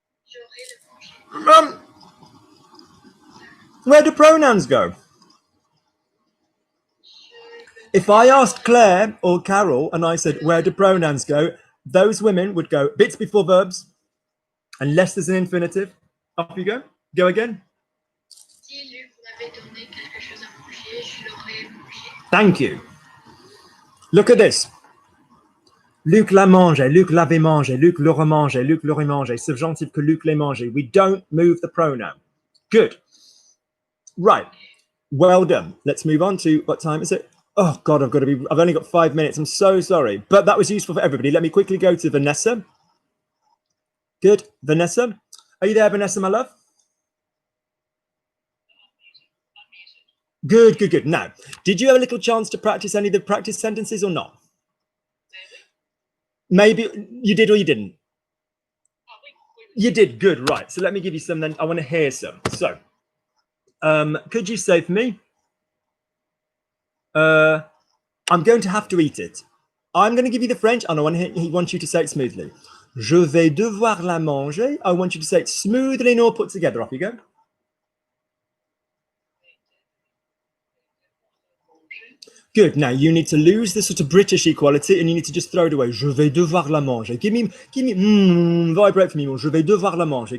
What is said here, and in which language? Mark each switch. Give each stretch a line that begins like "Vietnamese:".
French: J'aurais le mangé.
English: Where do pronouns go? If I asked Claire or Carol and I said, where do pronouns go? Those women would go bits before verbs, unless there's an infinitive. Up you go. Go again.
French: Si Luc m'avait donné quelque chose à manger, je l'aurais mangé.
English: Thank you. Look at this.
French: Luc l'a mangé, Luc l'avait mangé, Luc l'aurait mangé, Luc l'aurait mangé. Subjunctive que Luc l'ait mangé.
English: We don't move the pronoun. Good. Right. Well done. Let's move on to, what time is it? Oh God, I've only got 5 minutes. I'm so sorry, but that was useful for everybody. Let me quickly go to Vanessa. Good. Vanessa. Are you there, Vanessa, my love? Good. Now, did you have a little chance to practice any of the practice sentences or not? Maybe you did or you didn't. You did. Good. Right. So let me give you some then. I want to hear some. So could you say for me, I'm going to have to eat it. I'm going to give you the French and I want you to say it smoothly.
French: Je vais devoir la manger.
English: I want you to say it smoothly and all put together. Off you go. Good. Now you need to lose the sort of British equality and you need to just throw it away.
French: Je vais devoir la manger.
English: Give me, vibrate for me.
French: Je vais devoir la manger.